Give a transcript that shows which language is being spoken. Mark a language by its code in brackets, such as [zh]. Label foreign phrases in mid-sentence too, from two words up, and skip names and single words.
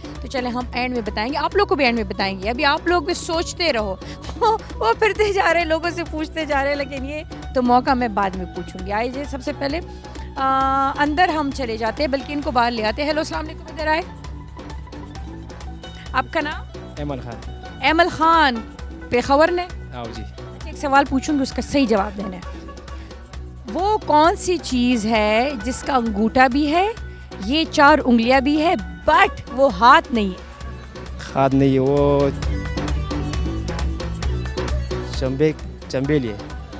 [ur] تو چلیں ہم اینڈ میں بتائیں گے, آپ لوگ کو بھی اینڈ میں بتائیں گے. ابھی آپ لوگ بھی سوچتے رہو. وہ پھرتے جا رہے ہیں لوگوں سے پوچھتے جا رہے ہیں, لیکن یہ تو موقع میں بعد میں پوچھوں گی. آئیے سب سے پہلے اندر ہم چلے جاتے ہیں, بلکہ ان کو باہر لے آتے ہیں. ہیلو السلام علیکم, ادھر آئے. آپ کا نام؟ ایمل خان ایمل خان, پیښور نے. [ps] او جی [ur] ایک سوال پوچھوں گی, اس کا صحیح جواب دینا ہے. وہ کون سی چیز ہے جس کا انگوٹھا بھی ہے, یہ 4 انگلیاں بھی ہے, بٹ وہ ہاتھ نہیں ہے؟ خاد نہیں ہے وہ چمبیلی ہے.